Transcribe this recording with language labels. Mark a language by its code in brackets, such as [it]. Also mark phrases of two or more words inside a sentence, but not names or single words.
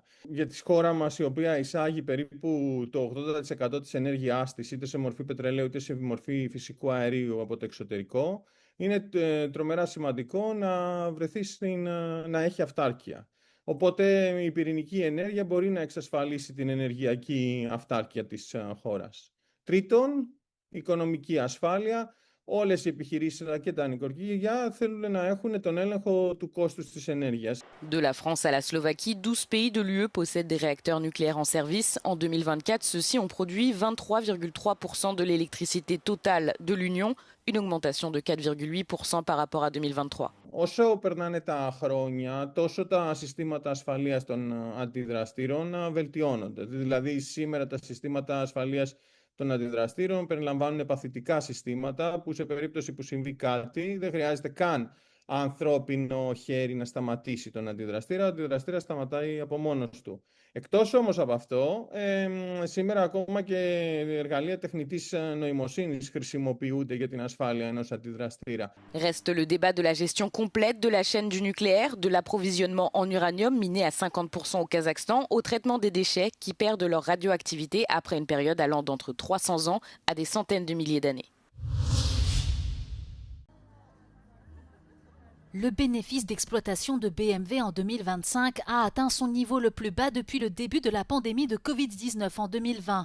[el] Για τη χώρα μας, η οποία εισάγει περίπου το 80% της ενέργειάς της, είτε σε μορφή πετρελαίου είτε σε μορφή φυσικού αερίου από το εξωτερικό, είναι τρομερά σημαντικό να βρεθεί να έχει αυτάρκεια. Οπότε η πυρηνική ενέργεια μπορεί να εξασφαλίσει την ενεργειακή αυτάρκεια της χώρας. Τρίτον, οικονομική ασφάλεια. Όλες οι επιχειρήσεις και τα νοικοκυριά θέλουν να έχουν τον έλεγχο του κόστους της ενέργειας. [fr] De la France à la Slovaquie, 12 pays de l'UE possèdent des réacteurs nucléaires en service. En 2024, ceux-ci ont produit 23,3% de l'électricité totale de l'Union, une augmentation de 4,8% par rapport à 2023. [el] Όσο περνάνε τα χρόνια, τόσο τα συστήματα ασφαλείας των αντιδραστήρων βελτιώνονται. Δηλαδή, σήμερα τα συστήματα ασφαλείας των αντιδραστήρων περιλαμβάνουν παθητικά συστήματα που σε περίπτωση που συμβεί κάτι δεν χρειάζεται καν ανθρώπινο χέρι να σταματήσει τον αντιδραστήρα. Ο αντιδραστήρας σταματάει από μόνος του. Εκτός όμως από αυτό, σήμερα ακόμα και εργαλεία τεχνητής νοημοσύνης χρησιμοποιούνται για την ασφάλεια ενός αντιδραστήρα. [fr] Reste le débat de la gestion complète de la chaîne du nucléaire, de l'approvisionnement en uranium miné à 50% au Kazakhstan, au traitement des déchets qui perdent leur radioactivité après une période allant d'entre 300 ans à des centaines de milliers d'années. Le bénéfice d'exploitation de BMW en 2025 a atteint son niveau le plus bas depuis le début de la pandémie de Covid-19 en 2020.